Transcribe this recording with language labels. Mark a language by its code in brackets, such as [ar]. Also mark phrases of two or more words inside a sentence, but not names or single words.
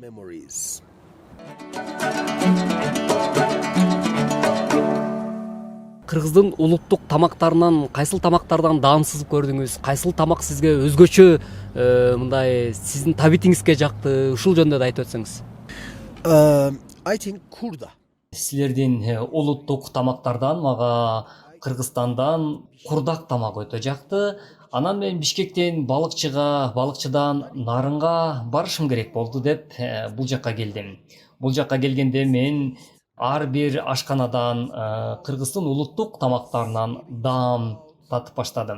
[ky] Memories. Кыргыздын улуттук тамактарынан кайсыл тамактардан даамсыз көрдүңүз? Кайсыл тамак сизге өзгөчө мындай сиздин табитиңизге жакты? Ушул жөнүндө да айтып өтсөңүз. [en] I think kurda. [ky] Силердин улуттук тамактардан мага Кыргызстандан курдак тамагы өтө жакты. Анан мен Бишкектен балыкчыдан Нарынга барышым керек болду деп бул жакка келдим. Бул жакка келгенде мен ар бир ашканадан Кыргыздын улуттук тамактарынан даам татып баштадым.